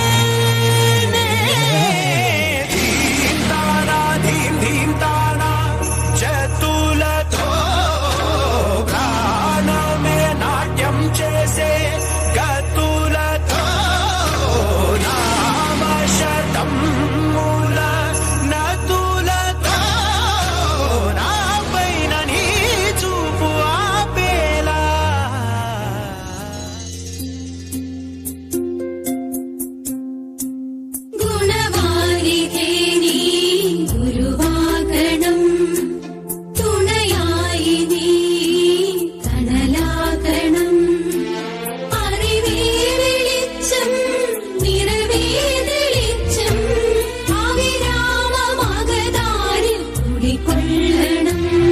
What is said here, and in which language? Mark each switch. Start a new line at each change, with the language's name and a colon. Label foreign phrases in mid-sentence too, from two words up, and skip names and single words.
Telugu: ధీం తారా ధీం ధీం తారా జతులతో ప్రాణమే నాట్యం చేసే గతులతో నామశతం మూల నతులతో నాపైన నీ చూపు ఆపేలా
Malayalam: ഗുണവാരിധേ നീ ഗുരുവാകണം തുണയായി നീ തണലാകണം അറിവേ വെളിച്ചം നിറവേ തെളിച്ചം അവിരാമമകതാരിൽ കുടികൊള്ളണം